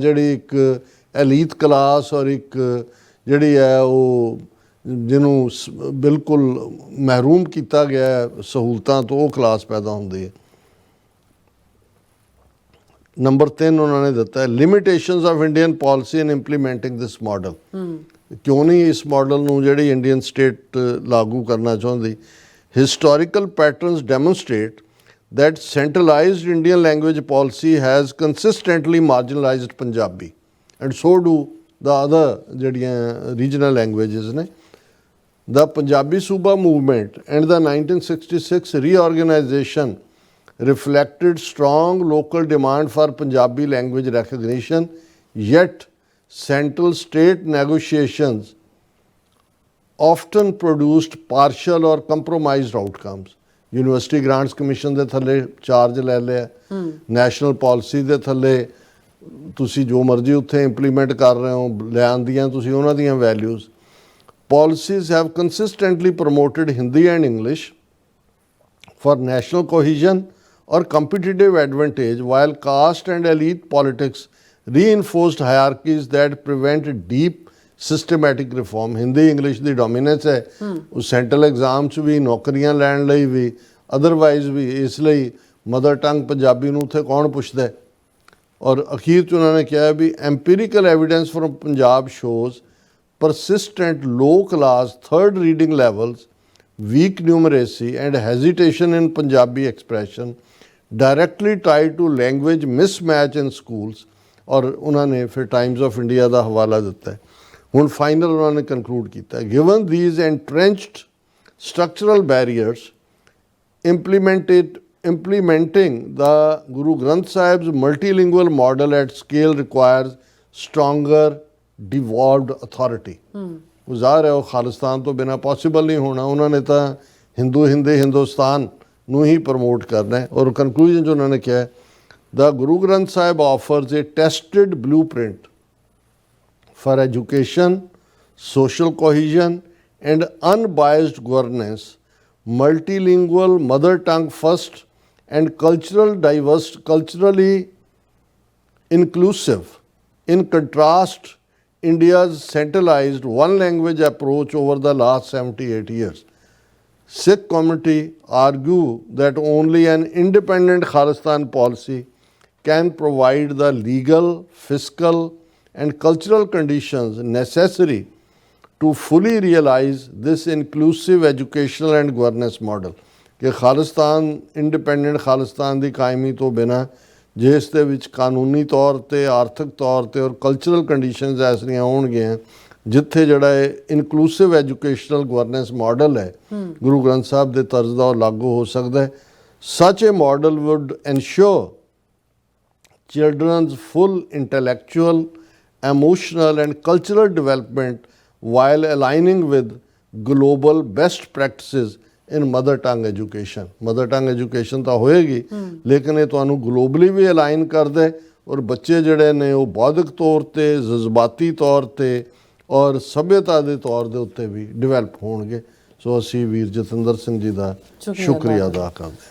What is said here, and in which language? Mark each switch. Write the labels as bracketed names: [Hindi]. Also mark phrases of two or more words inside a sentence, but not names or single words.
[Punjabi] ਜਿਹੜੀ ਇੱਕ ਐਲੀਟ ਕਲਾਸ ਔਰ ਇੱਕ ਜਿਹੜੀ ਹੈ ਉਹ ਜਿਹਨੂੰ ਬਿਲਕੁਲ ਮਹਿਰੂਮ ਕੀਤਾ ਗਿਆ ਸਹੂਲਤਾਂ ਤੋਂ, ਉਹ ਕਲਾਸ ਪੈਦਾ ਹੁੰਦੀ ਹੈ। ਨੰਬਰ 3 ਉਹਨਾਂ ਨੇ ਦਿੱਤਾ ਹੈ [English] limitations of Indian policy in implementing this model. [Punjabi] ਕਿਉਂ ਨਹੀਂ ਇਸ ਮਾਡਲ ਨੂੰ ਜਿਹੜੀ [English] Indian state [Punjabi] ਲਾਗੂ ਕਰਨਾ ਚਾਹੁੰਦੀ? [English] historical patterns demonstrate that centralized Indian language policy has consistently marginalized Punjabi and so do the other ਜਿਹੜੀਆਂ regional languages ਨੇ। The Punjabi Suba movement and the 1966 reorganization reflected strong local demand for Punjabi language recognition, yet central state negotiations often produced partial or compromised outcomes। [Punjabi] ਯੂਨੀਵਰਸਿਟੀ ਗ੍ਰਾਂਟਸ ਕਮਿਸ਼ਨ ਦੇ ਥੱਲੇ ਚਾਰਜ ਲੈ ਲਿਆ, [English] national policy [Punjabi] ਦੇ ਥੱਲੇ ਤੁਸੀਂ ਜੋ ਮਰਜ਼ੀ ਉੱਥੇ ਇੰਪਲੀਮੈਂਟ ਕਰ ਰਹੇ ਹੋ, ਲਿਆਂਦੀਆਂ ਤੁਸੀਂ ਉਹਨਾਂ ਦੀਆਂ ਵੈਲਿਊਜ਼। [English] Policies have consistently promoted Hindi and English for national cohesion or competitive advantage, while caste and elite politics reinforced hierarchies that prevent deep systematic reform. [Punjabi] ਹਿੰਦੀ ਇੰਗਲਿਸ਼ ਦੀ ਡੋਮੀਨੈਂਸ ਹੈ ਉਹ [English] central exam [Punjabi] 'ਚ ਵੀ, ਨੌਕਰੀਆਂ ਲੈਣ ਲਈ ਵੀ, ਅਦਰਵਾਈਜ਼ ਵੀ। ਇਸ ਲਈ [English] mother tongue [Punjabi] ਪੰਜਾਬੀ ਨੂੰ ਉੱਥੇ ਕੌਣ ਪੁੱਛਦਾ ਹੈ? ਔਰ ਅਖੀਰ 'ਚ ਉਹਨਾਂ ਨੇ ਕਿਹਾ ਵੀ [English] empirical evidence from Punjab shows persistent low class third reading levels, weak numeracy and hesitation in Punjabi expression directly tied to language mismatch in schools। [Punjabi] ਔਰ ਉਹਨਾਂ ਨੇ ਫਿਰ ਟਾਈਮਜ਼ ਆਫ ਇੰਡੀਆ ਦਾ ਹਵਾਲਾ ਦਿੱਤਾ ਹੈ। ਹੁਣ ਫਾਈਨਲ ਉਹਨਾਂ ਨੇ ਕਨਕਲੂਡ ਕੀਤਾ, [English] given these entrenched structural barriers implementing the Guru Granth Sahib's multilingual model at scale requires stronger devolved authority। [Punjabi] ਉਹ ਜ਼ਾਹਰ ਹੈ ਉਹ ਖਾਲਿਸਤਾਨ ਤੋਂ ਬਿਨਾਂ ਪੋਸੀਬਲ ਨਹੀਂ ਹੋਣਾ। ਉਹਨਾਂ ਨੇ ਤਾਂ ਹਿੰਦੁਸਤਾਨ ਨੂੰ ਹੀ ਪ੍ਰਮੋਟ ਕਰਨਾ ਹੈ। ਔਰ ਕਨਕਲੂਜਨ 'ਚ ਉਹਨਾਂ ਨੇ ਕਿਹਾ [English] the Guru Granth Sahib offers a tested blueprint for education, social cohesion and unbiased governance, multilingual, mother tongue first and culturally inclusive. In contrast, India's centralized one language approach over the last 78 years. Sikh community argue that only an independent Khalistan policy can provide the legal, fiscal and cultural conditions necessary to fully realize this inclusive educational and governance model। [Punjabi] ਕਿ ਖਾਲਿਸਤਾਨ, ਇੰਡੀਪੈਂਡੈਂਟ ਖਾਲਿਸਤਾਨ ਦੀ ਕਾਇਮੀ ਤੋਂ ਬਿਨਾਂ ਜਿਸ ਦੇ ਵਿੱਚ ਕਾਨੂੰਨੀ ਤੌਰ 'ਤੇ, ਆਰਥਿਕ ਤੌਰ 'ਤੇ ਔਰ [English] cultural conditions [Punjabi] ਐਸੀਆਂ ਹੋਣਗੀਆਂ ਜਿੱਥੇ ਜਿਹੜਾ ਇਹ [English] inclusive educational governance model [Punjabi] ਹੈ ਗੁਰੂ ਗ੍ਰੰਥ ਸਾਹਿਬ ਦੇ ਤਰਜ਼ ਦਾ ਉਹ ਲਾਗੂ ਹੋ ਸਕਦਾ ਹੈ। [English] such a model would ensure children's full intellectual, emotional and cultural development while aligning with global best practices in mother tongue education. mother tongue education [Punjabi] ਤਾਂ ਹੋਏਗੀ, ਲੇਕਿਨ ਇਹ ਤੁਹਾਨੂੰ ਗਲੋਬਲੀ ਵੀ ਅਲਾਈਨ ਕਰਦਾ ਹੈ ਔਰ ਬੱਚੇ ਜਿਹੜੇ ਨੇ ਉਹ ਬੌਧਿਕ ਤੌਰ ਤੇ, ਜਜ਼ਬਾਤੀ ਤੌਰ ਤੇ ਔਰ ਸਭਿਅਤਾ ਦੇ ਤੌਰ ਦੇ ਉੱਤੇ ਵੀ ਡਿਵੈਲਪ ਹੋਣਗੇ। ਸੋ ਅਸੀਂ ਵੀਰ ਜਤਿੰਦਰ ਸਿੰਘ ਜੀ ਦਾ ਸ਼ੁਕਰੀਆ ਅਦਾ ਕਰਦੇ ਹਾਂ।